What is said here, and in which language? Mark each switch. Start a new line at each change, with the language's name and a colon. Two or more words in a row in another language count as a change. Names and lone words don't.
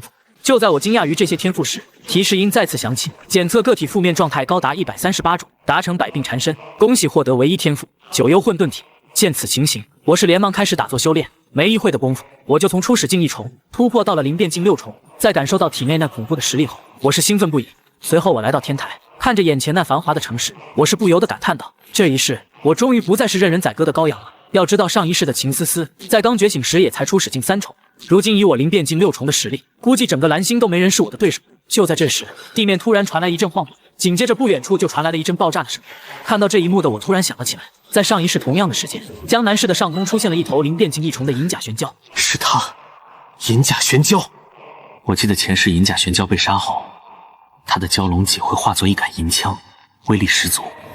Chinese: 就在我驚訝於這些天賦時，提示音再次響起，檢測個體負面狀態高達138種，達成百病纏身，恭喜獲得唯一天賦9幽混沌體。見此情形，我是連忙開始打坐修煉，沒一會的功夫，我就從初始境1重突破到了靈變境6重。在感受到體內那恐怖的實力後，我是興奮不已。隨後我來到天台，看着眼前那繁華的城市，我是不由得感嘆道：這一世，我終於不再是任人宰割的羔羊了。要知道上一世的秦思思，在剛覺醒時也才初始境3重，如今以我靈變境6重的實力，估計整個藍星都沒人是我的對手。就在這時，地面突然傳來一陣晃動，緊接着不遠處就傳來了一陣爆炸的聲音。看到這一幕的我突然想了起來，在上一世同樣的時間，江南市的上空出現了一頭靈變境1重的銀甲玄蛟。是他，银甲玄蛟。我記得前世银甲玄蛟被殺後，他的蛟龙脊会化作一杆银槍，威力十足。